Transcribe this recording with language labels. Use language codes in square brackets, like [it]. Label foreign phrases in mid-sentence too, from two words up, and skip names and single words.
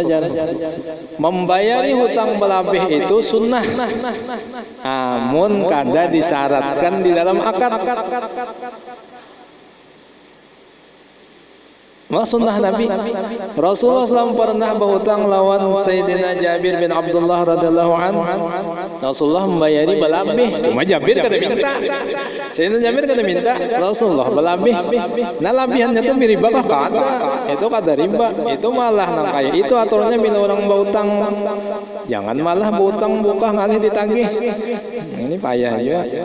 [bjn] Membayari hutang belabih itu sunnah, amun kada disyaratkan di dalam akad. Sunnah Nabi Rasulullah SAW pernah berhutang lawan Sayyidina Jabir bin Abdullah [ar] رضي الله عنه. [bjn] Rasulullah membayari belabih, cuma Jabir kada minta. Sayyidina Jabir kada minta, Rasulullah belabih. Nah labihannya tuh riba kah? Kada. Itu kada riba. Itu malah nang kayak itu aturannya bila orang berhutang. Jangan malah berhutang buka ngalih ditagih. Ini payah juga.